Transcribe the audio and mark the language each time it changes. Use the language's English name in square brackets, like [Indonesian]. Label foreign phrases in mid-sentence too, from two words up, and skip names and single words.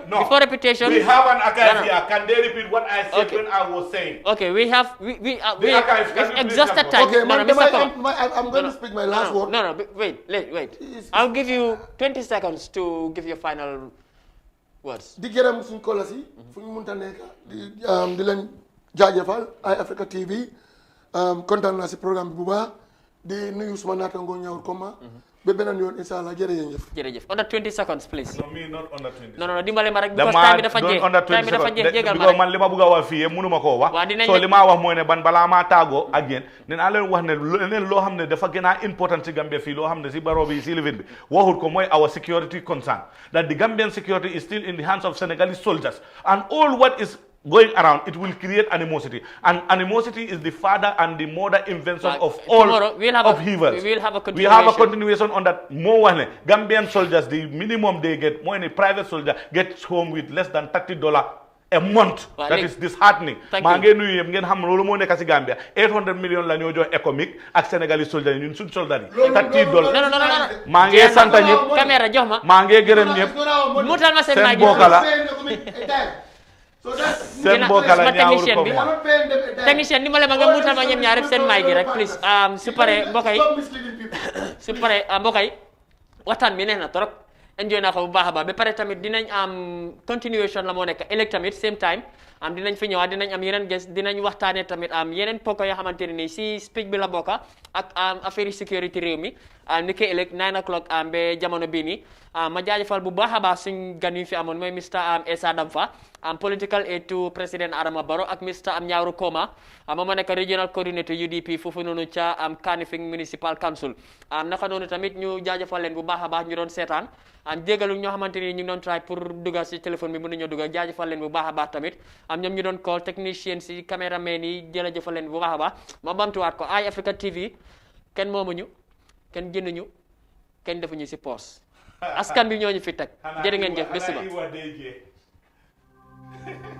[English] No. Before repetition. We have an archive here. Can they repeat what I said when I was saying? Okay, we archives, can you please exhausted come time. okay, Mr. Koma. I'm going to speak my last word. No, wait. I'll give you 20 seconds to give your final words. [Wolof] Di gërëm suñ kolas yi fu ñu mënta nekk di leen jaajëfal ay Africa TV kontaan naa si programme bi bu baax di nuyu suma naataangoo ñaawul Koma ba beneen yoon [Arabic] incha allah [Wolof] jërëjëf. [English] Under 20 seconds please. No, me not under 20. No, [Wolof] dimbale ma rek because time bi dafa jeex. Time bi dafa jeex jégal ma rek. man li ma bëgg a wax fii yëpp mënu ma koo wax. So li ma wax mooy ne balaa maa tàggoo ak yéen dinaa leen wax ne leneen loo xam ne dafa gën a important si Gambia fii loo xam ne si baro bi si living bi waxut ko mooy [English] our security concern. That the Gambian security is still in the hands of Senegalese soldiers and all what is going around, it will create animosity. And animosity is the father and the mother invention of all upheavals. We will have a continuation. We have a continuation on that. More one, Gambian soldiers, the minimum they get, more a private soldier gets home with less than $30 a month. That is disheartening. [Wolof] Mange nuyu yem ngeen xam lolu mo nekk ci Gambia 800 million la ñoo jox économique ak [French] Sénégalais soldat [Wolof] ñun suñ soldat yi $30. [French] Non. [Wolof] Ma ngi sant ñep. Caméra jox ma. Ma ngi gërëm ñep. Mutal ma seen mic bokala. Seen bokala ñaawul ko. Technicien ni ma le ma nga mutal ma ñem ñaar seen mic rek please. Su paré mbokay waxtaan bi neex na trop. Enjoy naa ko bu baax a baax ba pare tamit dinañ am continuation la moo nekk ëllëg tamit [English] same time [Wolof] dinañ fi ñëwaat dinañ am yeneen guest dinañ waxtaanee tamit yeneen poko yoo xamante ne nii si speech bi la bokka ak affaire sécurité réew mi ni ki ëllëg 9 o'clock ba jamono bii nii ma jaajëfal bu baax a baax suñ gan yu fi amoon mooy Mr Essa Damfa political [English] aid to président [Wolof] Adama Barrow ak Mr Ñawru Koma ma nekk [English] regional coordinator [Wolof] UDP foofu noonu ca Kanifing Municipal Council naka noonu tamit ñu jaajëfal leen bu baax a baax ñu doon seetaan jégalu ñoo xamante ni ñu ngi doon try pour dugal si téléphone bi mënuñoo dugal jaajëfal leen bu baax a baax tamit ñoom ñu doon call technicien si caméraman yi jërëjëfal leen bu baax a baax ma bamtuwaat ko Eye Africa TV kenn moomuñu kenn jënduñu kenn defuñu si poos askan bi ñooñu fi teg jërë ngeen jëf ba suba